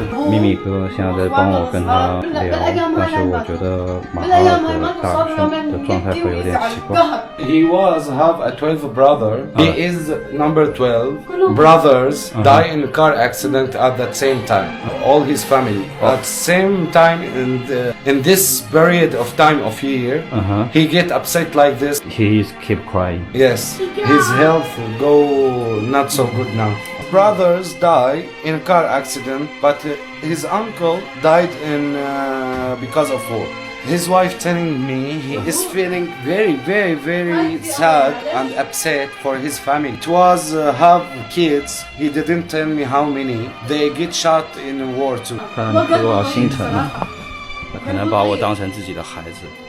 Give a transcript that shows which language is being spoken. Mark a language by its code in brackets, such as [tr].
[zh] 咪咪哥现在在帮我跟他聊，但是我觉得马哈的大兄的状态会有点奇怪。 [en] He have a 12 brother. He is number 12. Brothers die in a car accident at the same time. All his family at same time in this period of time of year. He get upset like this. He keep crying. Yes, his health go not so good now. Brothers die in a car accident, but his uncle died because of war. His wife telling me he is feeling very sad and upset for his family. It was have kids. He didn't tell me how many. They get shot in war too. [zh] 看多少心疼啊！他可能把我当成自己的孩子。